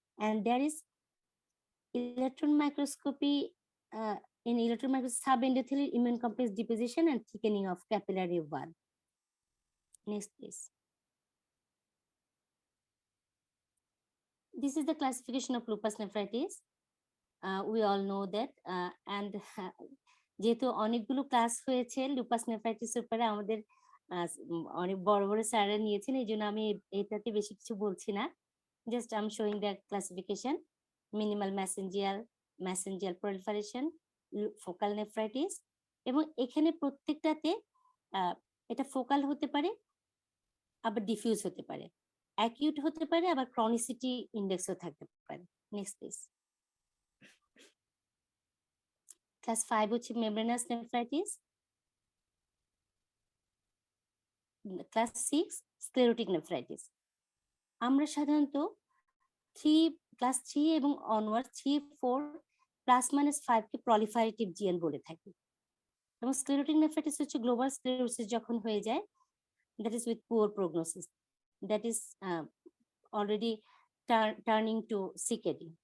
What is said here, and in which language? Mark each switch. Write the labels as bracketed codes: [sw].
[en] And there is electron microscopy subendothelial immune complex deposition and thickening of capillary wall. Next, please. this is the classification of lupus nephritis. We all know that, and [bn] যেহেতু অনেকগুলো class হয়েছে lupus নেফ্রাইটিসের উপরে আমাদের অনেক বড় বড় স্যাররা নিয়েছেন, এই জন্য আমি এটাতে বেশি কিছু বলছি না। [en] just I am showing the classification: [bn] minimal mesangial proliferation, focal nephritis, এবং এখানে প্রত্যেকটাতে এটা ফোকাল হতে পারে, আবার ডিফিউজ হতে পারে, অ্যাকিউট হতে পারে, আবার ক্রনিসিটি ইন্ডেক্সও থাকতে পারে। Next please. ক্লাস 5 হচ্ছে membranous nephritis, class 6 sclerotic nephritis. আমরা সাধারণত ক্লাস 3 এবং অনওয়ার্ড 3, 4 +-5 কে প্রলিফারেটিভ জিএন বলে থাকি। এবং স্ক্লেরোটিক নেফ্রাইটিস হচ্ছে গ্লোবাল স্ক্লেরোসিস যখন হয়ে যায়, [en] that is with poor prognosis, that is already turning to CKD.